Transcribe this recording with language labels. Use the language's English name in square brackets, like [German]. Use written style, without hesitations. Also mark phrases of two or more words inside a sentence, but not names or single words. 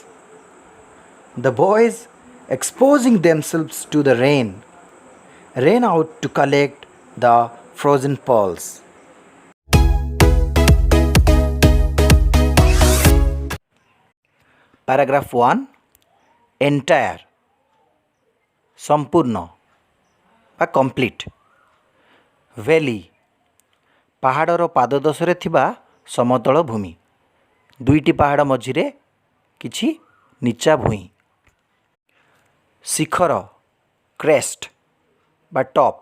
[English] The boys, exposing themselves to the rain, ran out to collect the frozen pearls. Paragraph 1. Entire, [Odia] ସମ୍ପୂର୍ଣ୍ଣ ବା କମ୍ପ୍ଲିଟ୍. ଭ୍ୟାଲି, ପାହାଡ଼ର ପାଦଦେଶରେ ଥିବା ସମତଳ ଭୂମି. ଦୁଇଟି ପାହାଡ଼ ମଝିରେ କିଛି ନିଚା ଭୂଇଁ. ଶିଖର, କ୍ରେଷ୍ଟ ବା ଟପ୍.